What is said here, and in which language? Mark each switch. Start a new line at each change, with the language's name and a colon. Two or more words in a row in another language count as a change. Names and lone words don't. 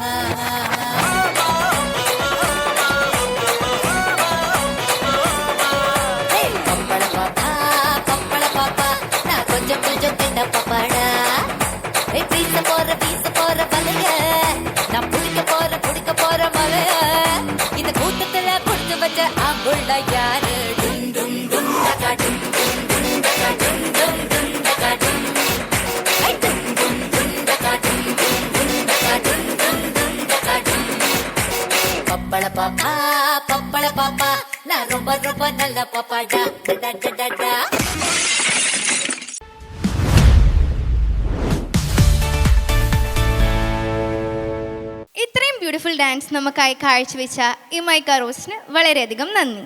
Tamil: பப்பள பாப்பா நான் கொஞ்சம் கொஞ்சம் தின்ன பாப்பாடா. வீச போற வலைய நான் பிடிக்க போற പിള്ളയാര് ഡും ഡും ഡും ഡക ഡും ഡും ഡും ഡക ഡും ഡും ഡും ഡക ഡും ഐ ഡും ഡും ഡും ഡക ഡും ഡും ഡും ഡക ഡും ഡും ഡും ഡക ഡും பப்பள பாப்பா நான் ரொம்ப ரொம்ப நல்ல பாப்பாடா டா டா டா டா.
Malayalam: ഇത്രയും
English: beautiful dance
Malayalam: നമുക്കായി കാഴ്ചവെച്ച ഇമൈക്ക റോസിന് വളരെയധികം നന്ദി.